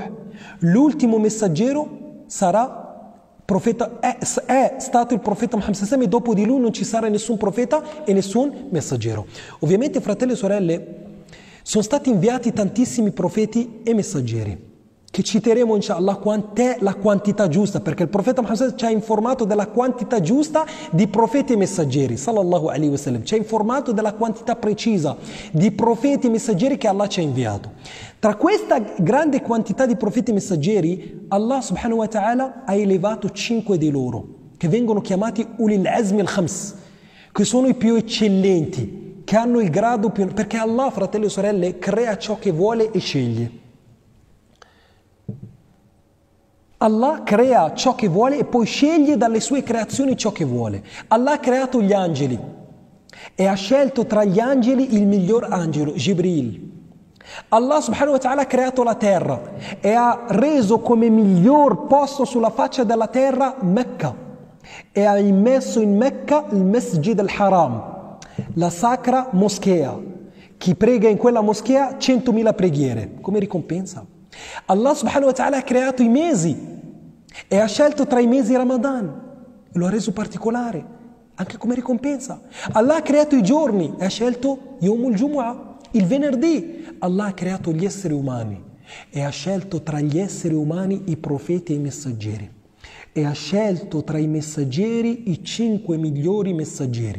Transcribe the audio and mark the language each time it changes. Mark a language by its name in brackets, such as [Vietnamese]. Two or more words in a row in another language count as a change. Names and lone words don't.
[Italian] L'ultimo messaggero sarà profeta, è stato il profeta Muhammad e dopo di lui non ci sarà nessun profeta e nessun messaggero. Ovviamente, fratelli e sorelle, sono stati inviati tantissimi profeti e messaggeri, che citeremo inshallah quant'è la quantità giusta, perché il profeta Muhammad ci ha informato della quantità giusta di profeti e messaggeri, [Arabic] صلى الله عليه وسلم, [Italian] ci ha informato della quantità precisa di profeti e messaggeri che Allah ci ha inviato. Tra questa grande quantità di profeti e messaggeri, Allah [Arabic] سبحانه وتعالى [Italian] ha elevato 5 di loro, che vengono chiamati [Arabic] أولي العزم الخمس, [Italian] che sono i più eccellenti, che hanno il grado più, perché Allah, fratelli e sorelle, crea ciò che vuole e sceglie. Allah crea ciò che vuole e poi sceglie dalle sue creazioni ciò che vuole. Allah ha creato gli angeli e ha scelto tra gli angeli il miglior angelo, Jibril. Allah [Arabic] سبحانه وتعالى [Italian] ha creato la terra e ha reso come miglior posto sulla faccia della terra Mecca e ha immesso in Mecca il Masjid al-Haram, la sacra moschea. Chi prega in quella moschea 100.000 preghiere come ricompensa. Allah [Arabic] سبحانه وتعالى [Italian] ha creato i mesi e ha scelto tra i mesi Ramadan e lo ha reso particolare anche come ricompensa. Allah ha creato i giorni e ha scelto [Arabic] يوم الجمعة, [Italian] il venerdì. Allah ha creato gli esseri umani e ha scelto tra gli esseri umani i profeti e i messaggeri e ha scelto tra i messaggeri i 5 migliori messaggeri.